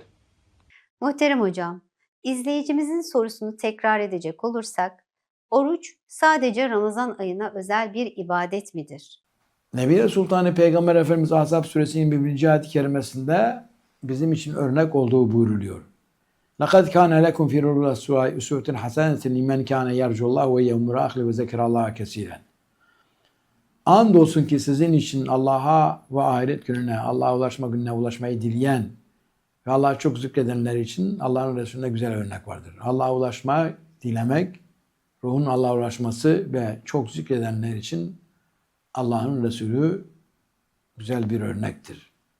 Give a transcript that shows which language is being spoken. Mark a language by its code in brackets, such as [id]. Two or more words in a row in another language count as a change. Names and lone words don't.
[tr] Muhterem hocam, izleyicimizin sorusunu tekrar edecek olursak, oruç sadece Ramazan ayına özel bir ibadet midir? Nebi Sultanı Peygamber Efendimiz Ahzab Suresinin 1. ayet-i kerimesinde bizim için örnek olduğu buyruluyor. [ar] لَقَدْ كَانَ لَكُمْ فِي رُسُولِ اللّٰهِ اُسْوَةٌ حَسَنَةٌ لِمَنْ كَانَ يَرْجُ اللّٰهَ وَيَوْمَ الْآخِرَ وَذَكَرَ اللّٰهَ كَثِيرًا. [tr] Andolsun ki sizin için Allah'a ve ahiret gününe, Allah'a ulaşma gününe ulaşmayı dileyen ve Allah'a çok zikredenler için Allah'ın Resulüne güzel örnek vardır. Allah'a ulaşma, dilemek, ruhun Allah'a ulaşması ve çok zikredenler için Allah'ın Resulü güzel bir örnektir.